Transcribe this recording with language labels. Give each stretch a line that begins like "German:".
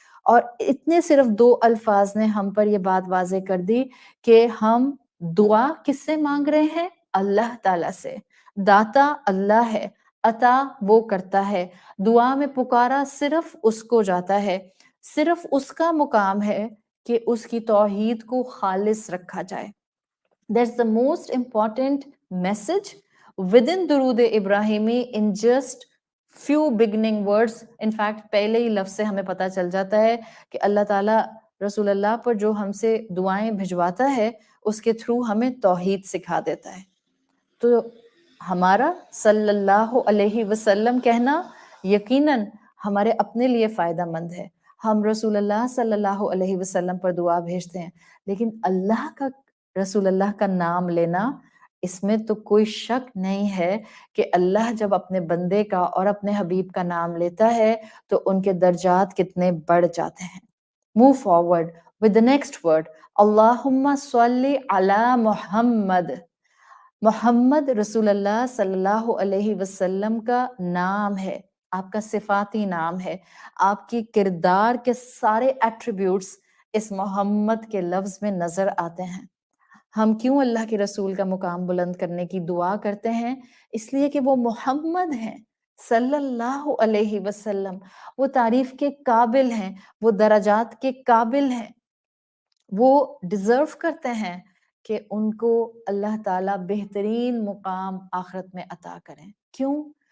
Urdu: اور اتنے صرف 2 الفاظ نے ہم پر یہ بات واضح کر دی کہ ہم دعا کس سے مانگ رہے ہیں؟ اللہ تعالیٰ سے. داتا اللہ ہے، عطا وہ کرتا ہے. دعا میں پکارا صرف اس کو جاتا ہے، صرف اس کا مقام ہے کہ اس کی توحید کو خالص رکھا جائے.
English: That's the most important message within درود ابراہیمی in just few beginning words. In fact
Urdu: پہلے ہی لفظ سے ہمیں پتہ چل جاتا ہے کہ اللہ تعالیٰ رسول اللہ پر جو ہم سے دعائیں بھجواتا ہے اس کے تھرو ہمیں توحید سکھا دیتا ہے. تو ہمارا صلی اللہ علیہ وسلم کہنا یقیناً ہمارے اپنے لیے فائدہ مند ہے. ہم رسول اللہ صلی اللہ علیہ وسلم پر دعا بھیجتے ہیں، لیکن اللہ کا رسول اللہ کا نام لینا، اس میں تو کوئی شک نہیں ہے کہ اللہ جب اپنے بندے کا اور اپنے حبیب کا نام لیتا ہے تو ان کے درجات کتنے بڑھ جاتے ہیں.
English: Move forward with the next word.
Arabic: اللہم صلی علی محمد.
Urdu: محمد رسول اللہ صلی اللہ علیہ وسلم کا نام ہے، آپ کا صفاتی نام ہے. آپ کی کردار کے سارے ایٹریبیوٹس اس محمد کے لفظ میں نظر آتے ہیں. ہم کیوں اللہ کے رسول کا مقام بلند کرنے کی دعا کرتے ہیں؟ اس لیے کہ وہ محمد ہیں صلی اللہ علیہ وسلم، وہ تعریف کے قابل ہیں، وہ درجات کے قابل ہیں، وہ ڈیزرو کرتے ہیں کہ ان کو اللہ تعالیٰ بہترین مقام آخرت میں عطا کریں۔ کیوں؟